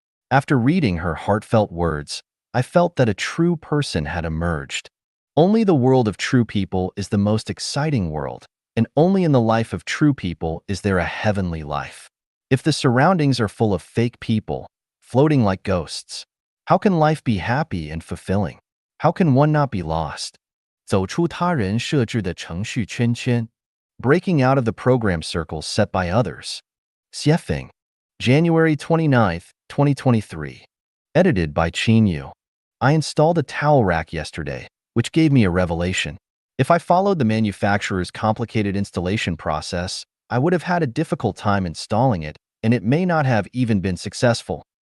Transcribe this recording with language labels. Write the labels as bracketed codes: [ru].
[en] After reading her heartfelt words, I felt that a true person had emerged. Only the world of true people is the most exciting world, and only in the life of true people is there a heavenly life. If the surroundings are full of fake people, floating like ghosts, how can life be happy and fulfilling? How can one not be lost? [zh] 走出他人设置的程序圈圈。 [en] Breaking out of the program circles set by others. Xiefeng, January 29th, 2023. Edited by Qin Yu. I installed a towel rack yesterday, which gave me a revelation. If I followed the manufacturer's complicated installation process, I would have had a difficult time installing it, and it may not have even been successful.